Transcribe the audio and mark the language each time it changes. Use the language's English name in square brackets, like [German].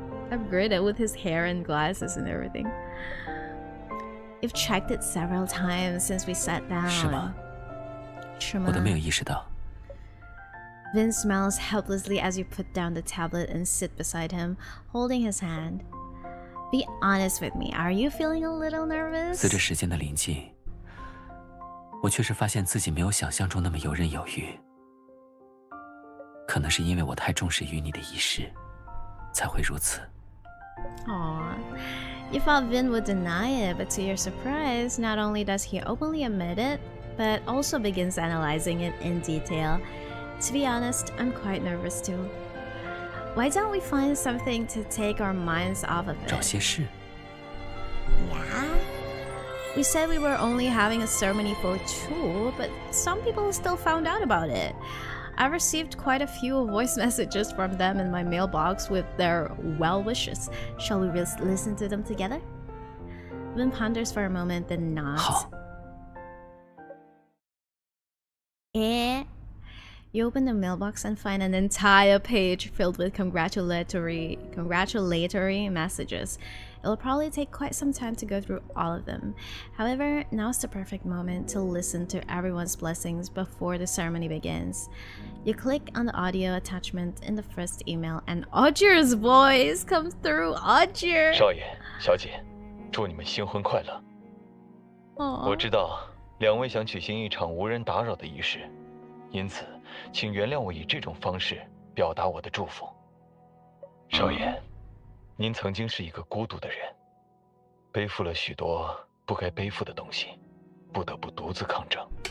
[English] Upgraded with his hair and glasses and everything. You've checked it several times since we sat down. [Chinese] 是吗？是吗？我都没有意识到。 [English] Vin smiles helplessly as you put down the tablet and sit beside him, holding his hand. Be honest with me, are you feeling a little nervous? [Chinese] 随着时间的临近，我确实发现自己没有想象中那么游刃有余。可能是因为我太重视与你的仪式，才会如此。 [English] Aww. You thought Vin would deny it, but to your surprise, not only does he openly admit it, but also begins analyzing it in detail. To be honest, I'm quite nervous too. Why don't we find something to take our minds off of it? [Chinese] 找些事。 [English] Yeah? We said we were only having a ceremony for 2, but some people still found out about it. I received quite a few voice messages from them in my mailbox with their well wishes. Shall we listen to them together? Vin ponders for a moment, then nods. [Chinese] 好。 [English] You open the mailbox and find an entire page filled with congratulatory messages. It'll probably take quite some time to go through all of them. However, now's the perfect moment to listen to everyone's blessings before the ceremony begins. You click on the audio attachment in the first email and Audrey's voice comes through. Audrey! [Chinese] 少爷、小姐，祝你们新婚快乐。我知道两位想举行一场无人打扰的仪式，因此，请原谅我以这种方式表达我的祝福。少爷，您曾经是一个孤独的人，背负了许多不该背负的东西，不得不独自抗争。